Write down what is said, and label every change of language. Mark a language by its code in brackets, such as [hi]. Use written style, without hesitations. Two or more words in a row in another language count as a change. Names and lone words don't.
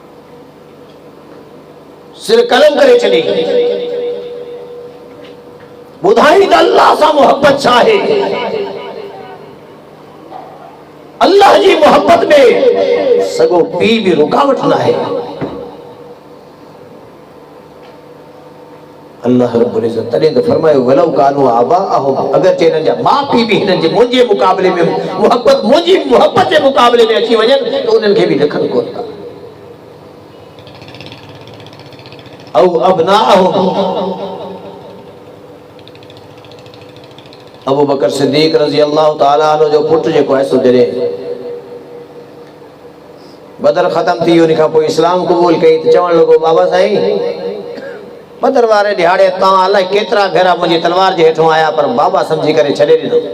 [sd] सिर कलम करे छड़ी। बुधाई त अल्लाह सां मोहब्बत छा है। अल्लाह जी मोहब्बत में सगो पी भी रुकावट ना है। [ar] الله رب العزة [sd] तॾहिं त फरमायो [ar] ولو كانوا آباءهم, [sd] अगर चे हिननि जा माउ पीउ बि हिननि जे मुंहिंजे मुक़ाबले में मोहब्बत मुंहिंजी मोहब्बत जे मुक़ाबले में अची वञनि त उन्हनि खे बि लिखनि कोन था। [ar] أو أبناءهم, [sd] अबू बकर सिद्दीक [ar] رضي الله تعالى عنه [sd] जो पुट जेको आहे सो जॾहिं बदर ख़त्म थी उन खां पोइ इस्लाम क़बूल कई त चवण लॻो बाबा साईं बदर वारे ॾिहाड़े तव्हां अलाए केतिरा भेरा मुंहिंजी तलवार जे हेठों आया पर बाबा समझी करे छॾे ॾिनो।